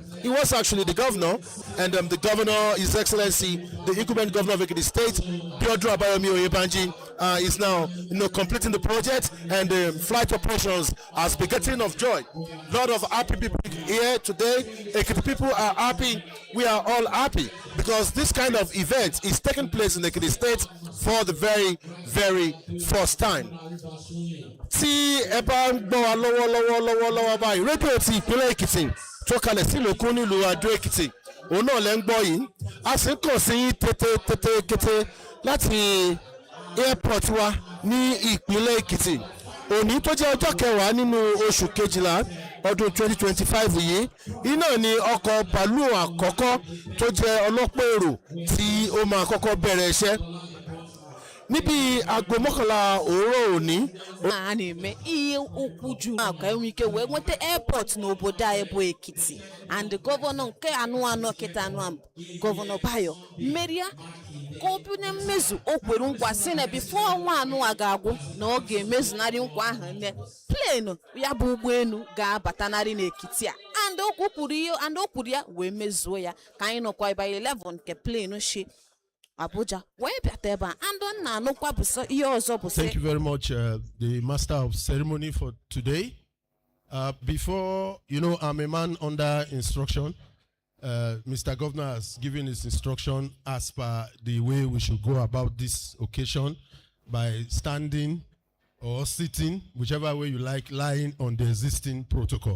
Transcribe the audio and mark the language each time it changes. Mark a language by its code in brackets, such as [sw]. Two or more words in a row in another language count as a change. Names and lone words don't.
[en] He was actually the governor, and the governor, His Excellency, the incumbent governor of Ekiti State, Biodun Abayomi Oyebanji, is now completing the project, and the flight operations has begetting of joy. A lot of happy people here today. Ekiti people are happy. We are all happy because this kind of event is taking place in Ekiti State for the very, very first time. [yo] Tí ẹ bá ń gbọ́ wa lọ́wọ́lọ́wọ́ báyìí, rédíò ti ìpínlẹ̀ Èkìtì tó kalẹ̀ sí ìlòkún nílùú Adó Èkìtì, òun náà lẹ́ ń gbọ́ yìí. A sì ń kàn sí tètè láti airport wa ní ìpínlẹ̀ Èkìtì. Òní tó jẹ́ ọjọ́ kẹwàá nínú oṣù kejìlá ọdún 2025 yìí, iná ni ọkọ̀ bàálù àkọ́kọ́ tó jẹ́ ọlọ́pọ̀ èrò tí ó máa kọ́kọ́ bẹ̀rẹ̀ iṣẹ́. Níbi aago mọ́kànlá òwúrọ̀ òní. [ig] A na-eme ihe ukwu juru ka enwe ike wee nweta airport n'obodo a bụ Ekiti, and gọvanọ nke anụ kịta anụ gọvanọ Bayo meria ka ọ bụ na mmezu o kwere nkwa si na bifo ọnwa anụ a ga-agwụ na ọ ga-emezunarị nkwa ahụ nne plane ya bụ ụgbọelu ga-abatanarị n'Ekiti a, and o kwuru ya wee mezuo ya ka anyị nọkwa ebe 11 nke plane shi Abuja. [en] Thank you very much, the Master of Ceremony, for today. Before, I'm a man under instruction. Mr. Governor has given his instruction as per the way we should go about this occasion, by standing or sitting, whichever way you like, lying on the existing protocol.